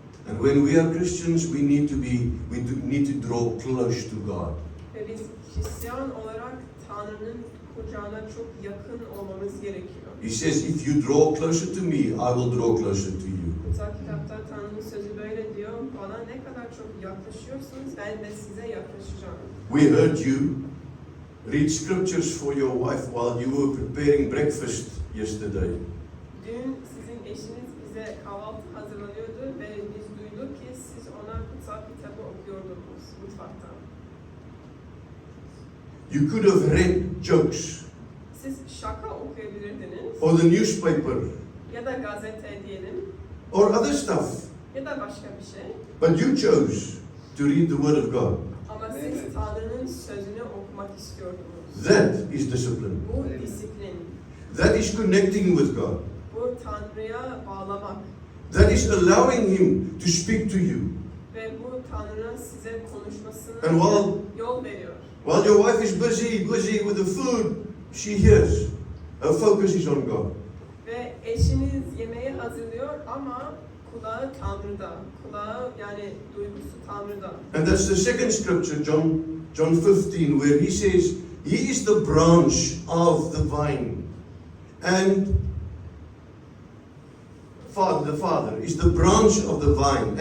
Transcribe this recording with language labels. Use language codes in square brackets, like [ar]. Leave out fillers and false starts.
[en] And when we are Christians, we need to draw close to God. [tr] Ve biz Hristiyan olarak Tanrı'nın kucağına çok yakın olmamız gerekiyor. [en] He says, if you draw closer to me, I will draw closer to you. [tr] Kutsal kitapta Tanrı'nın sözü böyle diyor. Bana ne kadar çok yaklaşıyorsunuz, ben de size yaklaşacağım. [en] We heard you read scriptures for your wife while you were preparing breakfast yesterday. [tr] Dün sizin eşiniz bize kahvaltı hazırlanıyordu ve biz duyduk ki siz ona kutsal kitabı okuyordunuz mutfakta. [en] You could have read jokes [tr] Siz şaka okuyabilirdiniz [en] or the newspaper [tr] ya da gazete diyelim [en] or other stuff, [tr] ya da başka bir şey. [en] but you chose to read the Word of God. [tr] Ama siz Tanrı'nın sözünü okumak istiyordunuz. [en] That is discipline. [tr] Bu disiplin. [en] That is connecting with God. [tr] Bu Tanrı'ya bağlamak. [en] That is allowing Him to speak to you. [tr] Ve bu Tanrı'nın size konuşmasına [en] And [tr] yol veriyor. [en] while your wife is busy with the food, she hears. Her focus is on God. [tr] Ve eşiniz yemeği hazırlıyor ama kulağı Tanrı'da. Kulağı yani duygusu Tanrı'da. [en] And that's the second scripture, John 15, where He says, He is the branch of the vine. And the Father is the branch of the vine.